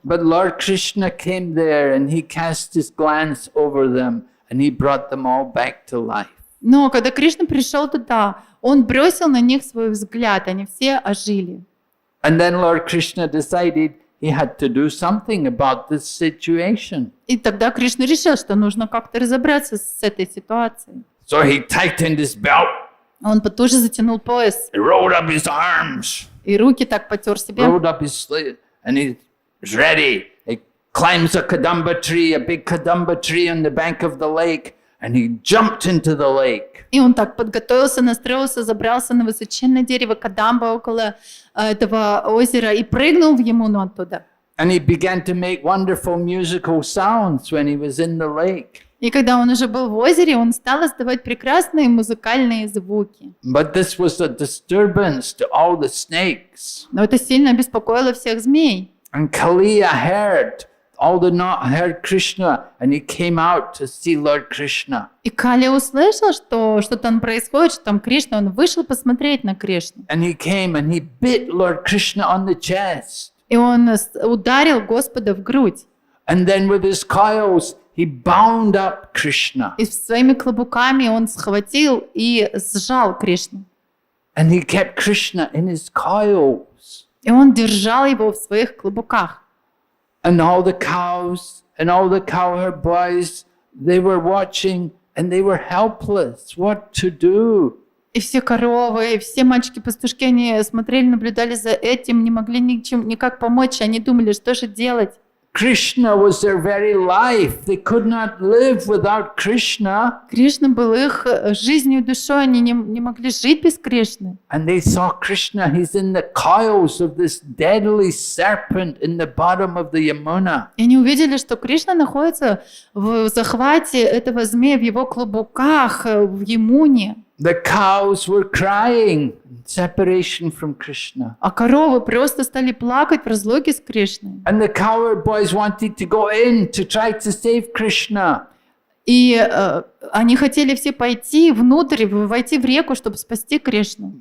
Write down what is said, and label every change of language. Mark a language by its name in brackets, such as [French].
[English] But Lord Krishna came there and he cast his glance over them and he brought them all back to life. [Russian] Но когда Кришна пришел туда, он бросил на них свой взгляд, они все ожили. [English] And then Lord Krishna decided he had to do something about this situation. [Russian] И тогда Кришна решил, что нужно как-то разобраться с этой ситуацией. [English] So he tightened his belt, [Russian] Он тоже затянул пояс, [English] he rolled up his arms, [Russian] и руки так потер себе. [English] rolled up his sleeve, and he's ready. He climbs a kadamba tree, a big kadamba tree on the bank of the lake, and he jumped into the lake. [Russian] И он так подготовился, настроился, забрался на высоченное дерево Кадамба около этого озера и прыгнул в Ямуну оттуда. [English] And he began to make wonderful musical sounds when he was in the lake. [Russian] И когда он уже был в озере, он стал издавать прекрасные музыкальные звуки. [English] But this was a disturbance to all the snakes. [Russian] Но это сильно беспокоило всех змей. [English] And Kaliya heard all did not heard Krishna, and he came out to see Lord Krishna. [Russian] И Кали услышал, что что там происходит, что там Кришна, он вышел посмотреть на Кришну. [English] And he came and he bit Lord Krishna on the chest. [Russian] И он ударил Господа в грудь. [English] And then with his coils, he bound up Krishna. [Russian] И своими клобуками он схватил и сжал Кришну. [English] And he kept Krishna in his coils. [Russian] И он держал его в своих клобуках. [English] And all the cows and all the cowherd boys, they were watching and they were helpless. What to do? [Russian] И все коровы, и все мальчики-пастушки, они смотрели, наблюдали за этим, не могли никак помочь. Они думали, что же делать. [English] Krishna was their very life. They could not live without Krishna. [Russian] Кришна был их жизнью и душой, они не могли жить без Кришны. [English] And they saw Krishna, he's in the coils of this deadly serpent in the bottom of the Yamuna. [Russian] И они увидели, что Кришна находится в захвате этого змея, в его клобуках, в Ямуне. [English] The cows were crying, separation from Krishna. [Russian] А коровы просто стали плакать в разлуке с Кришной. [English] And the cowherd boys wanted to go in to try to save Krishna. [Russian] И они хотели все пойти внутрь, войти в реку, чтобы спасти Кришну.